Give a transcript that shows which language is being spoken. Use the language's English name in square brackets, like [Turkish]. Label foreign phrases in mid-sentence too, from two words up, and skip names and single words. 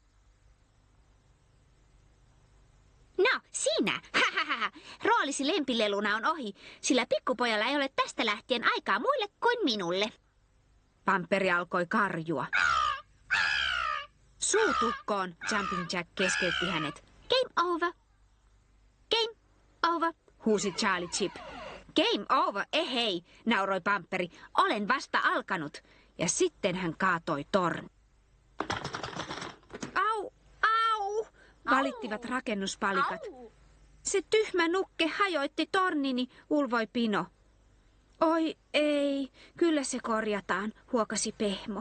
[Finnish] No, sinä! Roolisi lempileluna on ohi, sillä pikkupojalla ei ole tästä lähtien aikaa muille kuin minulle. Pamperi alkoi karjua. Suutukkoon, Jumping Jack keskeytti hänet. [English] Game over. Game over. [Finnish] Huusi Charlie Chip. [English] Game over, [Finnish] hei, nauroi Pamperi. Olen vasta alkanut. Ja sitten hän kaatoi torni. Au, au, valittivat rakennuspalikat. Se tyhmä nukke hajoitti tornini, ulvoi Pino. Oi ei, kyllä se korjataan, huokasi Pehmo.